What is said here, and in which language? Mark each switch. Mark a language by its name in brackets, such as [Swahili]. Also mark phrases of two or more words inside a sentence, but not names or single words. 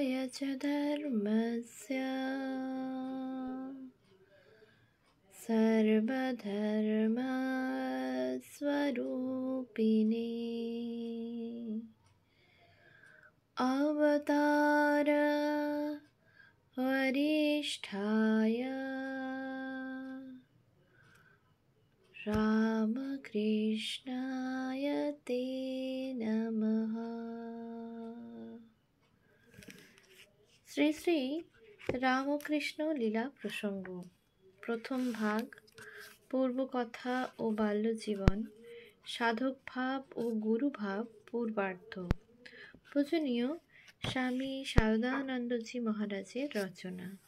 [Sanskrit] च धर्मस्य सर्वधर्मस्वरूपिणे अवतार वरिष्ठाय रामकृष्णाय ते नमः। [Bangla] শ্রী শ্রী রামকৃষ্ণ লীলা প্রসঙ্গ, প্রথম ভাগ, পূর্বকথা ও বাল্যজীবন, সাধক ভাব ও গুরুভাব পূর্বার্ধ। পূজনীয় স্বামী শারদানন্দজি মহারাজের রচনা।